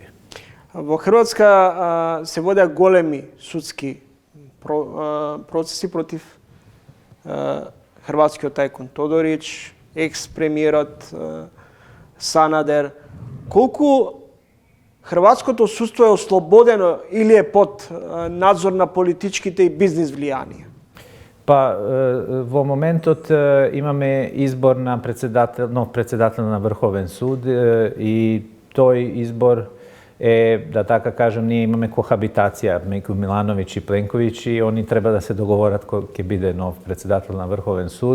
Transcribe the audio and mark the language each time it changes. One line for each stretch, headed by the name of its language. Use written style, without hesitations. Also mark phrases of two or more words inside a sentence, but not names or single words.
Macedonian: Во Хрватска се водеа големи судски процеси против хрватскиот тајкун Тодорич, екс-премиерот Санадер. Колку хрватското судство е ослободено или е под надзор на политичките и бизнис влијанија? Па в моменту имаме избор на нов претседател на Врховен суд и тој избор да така кажем,
Serbian: nije imame kohabitacija među Milanović i Plenković i oni treba da se dogovorat ko će bude nov predsedatelj na Vrhoven sud.